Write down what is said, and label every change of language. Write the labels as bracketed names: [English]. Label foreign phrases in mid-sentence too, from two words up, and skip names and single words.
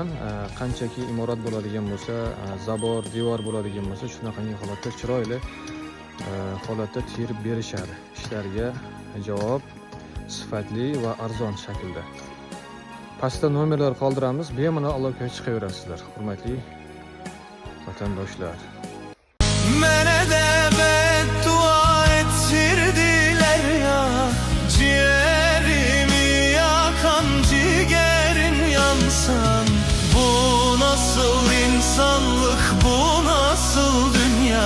[Uzbek] Qanchaki imorat bo'ladigan bo'lsa, zabor, devor bo'ladigan bo'lsa, shunaqangi holatda chiroyli holatda terib berishadi. Ishlarga javob sifatli va arzon shaklda. Pastda nomerlar qoldiramiz, bemalol aloqaga chiqaverasizlar, hurmatli vatandoshlar. [Turkish] Mene de beddua ettirdiler ya, ciğerimi yakan ciğerin yansan. Bu nasıl insanlık, bu nasıl dünya?